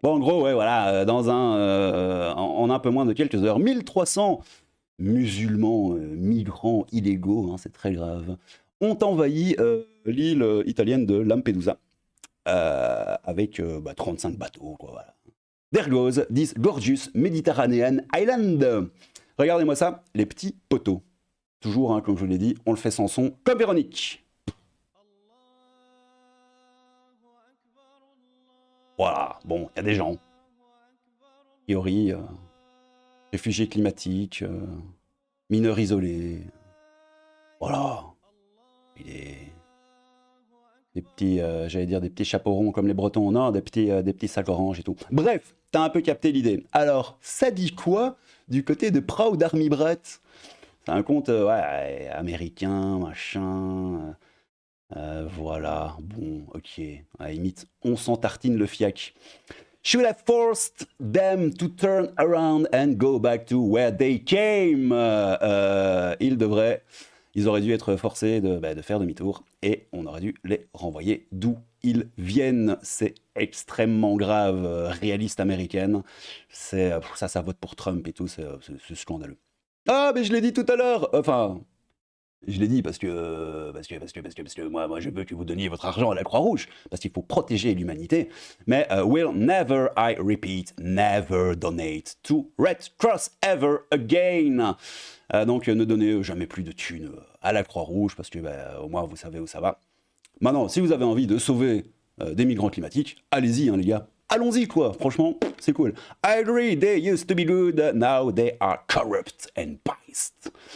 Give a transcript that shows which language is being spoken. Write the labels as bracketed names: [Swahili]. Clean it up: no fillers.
[French] Bon, en gros, ouais, voilà, en un peu moins de quelques heures, 1300 musulmans, migrants illégaux, hein, c'est très grave, ont envahi l'île italienne de Lampedusa avec 35 bateaux, quoi, voilà. [English] There goes this gorgeous Mediterranean island. [French] Regardez-moi ça, les petits poteaux. Toujours, hein, comme je vous l'ai dit, on le fait sans son, comme Véronique. Voilà, bon, il y a des gens. Théorie, réfugiés climatiques, mineurs isolés. Voilà. Il est... Des petits, j'allais dire des petits chapeaux ronds comme les Bretons, non, des petits sacs oranges et tout. Bref, t'as un peu capté l'idée. Alors, ça dit quoi du côté de Proud Army Brat? C'est un compte ouais, américain, machin. Voilà, bon, ok. À la limite, on s'en tartine le fiac. [English] Should have forced them to turn around and go back to where they came. [French] Ils auraient dû être forcés de faire demi-tour et on aurait dû les renvoyer d'où ils viennent. C'est extrêmement grave, réaliste américaine. Ça vote pour Trump et tout, c'est scandaleux. Ah, mais je l'ai dit tout à l'heure. Enfin, je l'ai dit parce que moi je veux que vous donniez votre argent à la Croix-Rouge, parce qu'il faut protéger l'humanité. [English] Mais will never, I repeat, never donate to Red Cross ever again. [French] Donc ne donnez jamais plus de thunes à la Croix-Rouge, parce que au moins vous savez où ça va. Maintenant, si vous avez envie de sauver des migrants climatiques, allez-y hein, les gars. Allons-y quoi, franchement, c'est cool. [English] I agree, they used to be good, now they are corrupt and biased.